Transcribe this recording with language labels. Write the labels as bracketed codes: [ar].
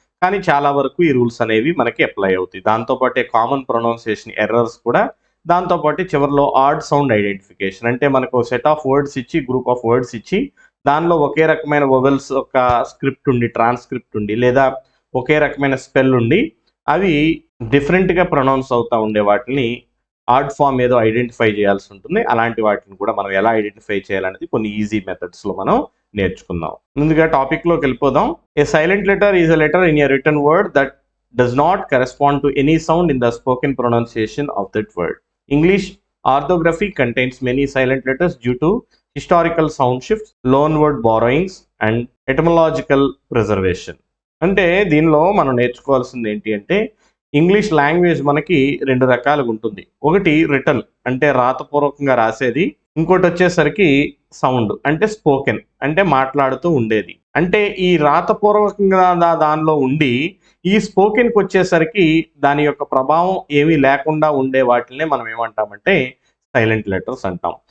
[te] కానీ చాలా వరకు ఈ రూల్స్ అనేవి మనకి అప్లై అవుతాయి. దాంతో పాటే కామన్ ప్రొనౌన్సియేషన్ ఎర్రర్స్ కూడా దాంతో పాటు చివరిలో ఆడ్ సౌండ్ ఐడెంటిఫికేషన్ అంటే మనకు సెట్ ఆఫ్ వర్డ్స్ ఇచ్చి గ్రూప్ ఆఫ్ వర్డ్స్ ఇచ్చి దానిలో ఒకే రకమైన వొవెల్స్ ఒక స్క్రిప్ట్ ఉండి ట్రాన్స్క్రిప్ట్ ఉండి లేదా ఒకే రకమైన స్పెల్ ఉండి అవి డిఫరెంట్గా ప్రొనౌన్స్ అవుతూ ఉండే వాటిని ఆడ్ ఫామ్ ఏదో ఐడెంటిఫై చేయాల్సి ఉంటుంది. అలాంటి వాటిని కూడా మనం ఎలా ఐడెంటిఫై చేయాలనేది కొన్ని ఈజీ మెథడ్స్లో మనం నేర్చుకుందాం. ముందుగా టాపిక్లోకి వెళ్ళిపోదాం. [en] A silent letter is a letter in a written word that does not correspond to any sound in the spoken pronunciation of that word. English orthography contains many silent letters due to historical sound shifts, loanword borrowings, and etymological preservation. [te] అంటే దీనిలో మనం నేర్చుకోవాల్సింది ఏంటి అంటే English language మనకి 2 రకాలుగా ఉంటుంది. ఒకటి రిటన్ అంటే రాతపూర్వకంగా రాసేది, ఇంకోటి వచ్చేసరికి సౌండ్ అంటే స్పోకెన్ అంటే మాట్లాడుతూ ఉండేది. అంటే ఈ రాతపూర్వకంగా దానిలో ఉండి ఈ స్పోకెన్కి వచ్చేసరికి దాని యొక్క ప్రభావం ఏమీ లేకుండా ఉండే వాటినే మనం ఏమంటామంటే సైలెంట్ లెటర్స్ అంటాం.